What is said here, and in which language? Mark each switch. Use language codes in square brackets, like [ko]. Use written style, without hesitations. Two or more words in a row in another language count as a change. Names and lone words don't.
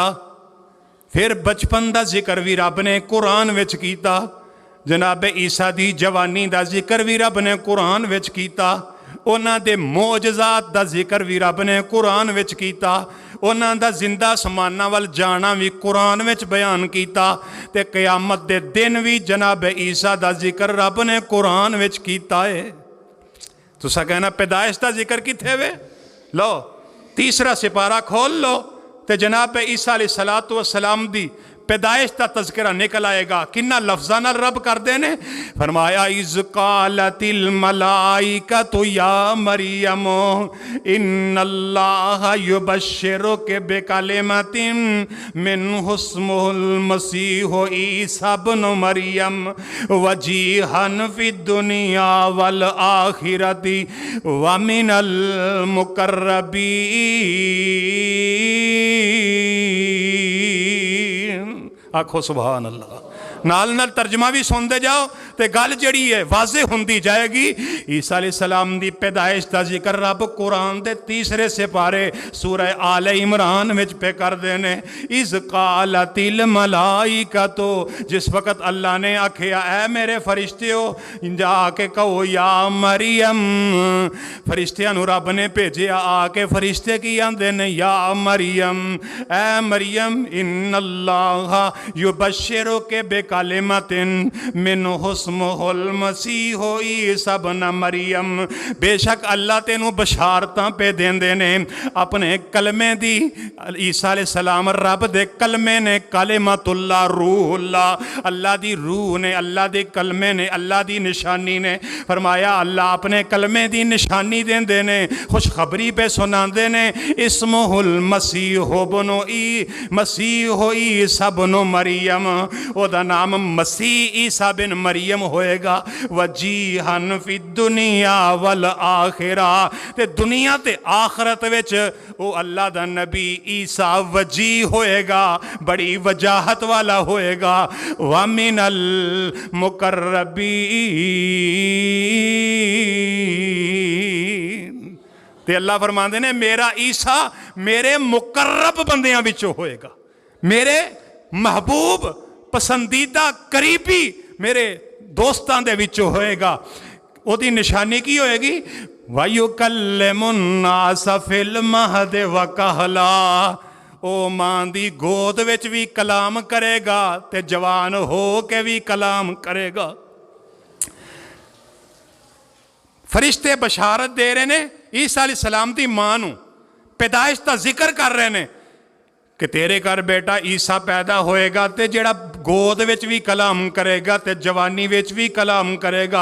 [pa] فیر بچپن دا ذکر وی رب نے قرآن وچ کیتا، جناب عیسیٰ دی جوانی دا ذکر وی رب نے قرآن وچ کیتا، اوہناں دے معجزات دا ذکر وی رب نے قرآن وچ کیتا، اوہناں دا زندہ اسماناں ول جانا وی قرآن وچ بیان کیتا، تے قیامت دے دن وی جناب عیسیٰ دا ذکر رب نے قرآن وچ کیتا اے. تسیں کہنا پیدائش دا ذکر کتھے اے? لو تیجا سپارہ کھول لو تو جناب عیسیٰ علیہ الصلوٰۃ والسلام دی پیدائش دا تذکرہ نکل آئے گا. کنہاں لفظاں نال رب کر دیندے نیں. [ar] فرمایا إذ قالت الملائكة يا مريم إن الله يبشرك بكلمة منه اسمه المسيح عيسى ابن مريم وجيها في الدنيا والآخرة ومن المقربين. [pa] آکھو سبحان اللہ۔ نال نال ترجمہ وی سندے جاؤ تو گل جیہڑی اے واضح ہوندی جائے گی. عیسیٰ علیہ السلام دی پیدائش دا ذکر رب قرآن دے تیجے سپارے سورہ آل عمران وچ پئے کر دیندے نیں. [ar] إذ قالت الملائكة, [pa] جس ویلے اللہ نے آکھیا اے میرے فرشتیو جا کے کہو یا مریم، فرشتیاں نوں رب نے بھیجیا، آ کے فرشتے کی آکھدے نیں یا مریم، اے مریم [ar] إن الله يبشرك بكلمة منه اسمه المسيح عيسى ابن مريم. [pa] بیشک اللہ تینوں بشارتاں پئے دیندے نیں اپنے کلمے دی. عیسیٰ علیہ السلام رب دے کلمے نیں, [ar] كلمة الله روح الله, [pa] اللہ دی روح نیں، اللہ دے کلمے نیں، اللہ دی نشانی نیں. فرمایا اللہ اپنے کلمے دی نشانی دیندے نیں، خوشخبری پئے سناندے نیں. [ar] اسمه المسيح عيسى ابن مريم, [pa] اوہدا ناں مسیح عیسیٰ بن مریم ہووے گا. [ar] وجيها في الدنيا والآخرة, [pa] تے دنیا تے آخرت وچ او اللہ دا نبی عیسیٰ وجیہ ہووے گا، بڑی وجاہت والا ہووے گا. [ar] ومن المقربين, [pa] تے اللہ فرماندے نیں میرا عیسیٰ میرے مقرب بندیاں وچوں ہووے گا، میرے محبوب پسندیدہ قریبی میرے دوستاں دے وچوں ہووے گا. اوہدی نشانی کی ہووے گی? [ar] ويكلم الناس في المهد وكهلا, [pa] او ماں دی گود وچ وی کلام کرے گا تے جوان ہو کے وی کلام کرے گا. فرشتے بشارت دے رہے نیں عیسیٰ علیہ السلام دی ماں نوں، پیدائش دا ذکر کر رہے نیں کہ تیرے گھر بیٹا عیسیٰ پیدا ہووے گا تے جیہڑا گود وچ وی کلام کرے گا تے جوانی وچ وی کلام کرے گا.